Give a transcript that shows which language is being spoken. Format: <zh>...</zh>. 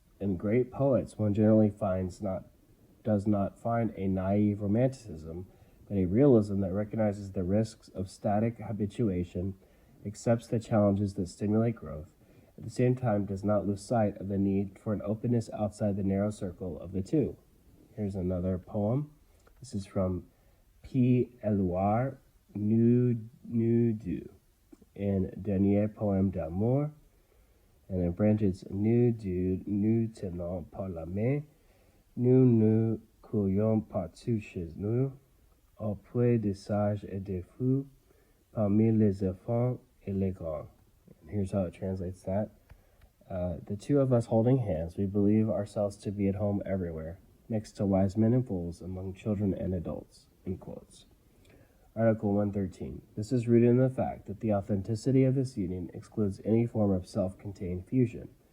<en>In great poets, one generally does not find a naive romanticism, but a realism that recognizes the risks of static habituation, accepts the challenges that stimulate growth, at the same time does not lose sight of the need for an openness outside the narrow circle of the two. Here's another poem. This is from P.</en> <fr>Eluard Nudu in Dernier Poème d'amour,</fr> <en>and in French it's</en> <fr>Nous nous tenons par la main, nous nous courons partout chez nous, auprès des sages et des fous, parmi les enfants et les grands.</fr> <en>And here's how it translates that. The two of us holding hands, we believe ourselves to be at home everywhere, next to wise men and fools, among children and adults, in quotes. Article 113. This is rooted in the fact that the authenticity of this union excludes any form of self-contained fusion.</en>